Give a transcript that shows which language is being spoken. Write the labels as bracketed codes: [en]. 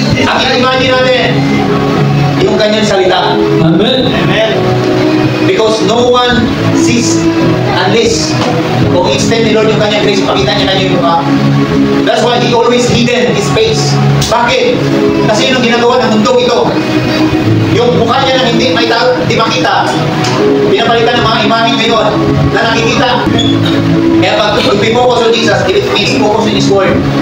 [tl] Ang in-imagine natin, yung kanyang salita. [en] Amen. [tl] Amen. [en] Because no one sees unless [tl] kung extend ni Lord yung kanyang grace, pakita niya kanya yung mukha. [en] That's why He always hidden His face. [tl] Bakit? Kasi yun ang ginagawa ng mundo ito. Yung mukha niya na hindi makita, pinapalitan ng mga imahe ngayon na nakikita. [en] Kaya pag focus on Jesus, it means focus in His Word.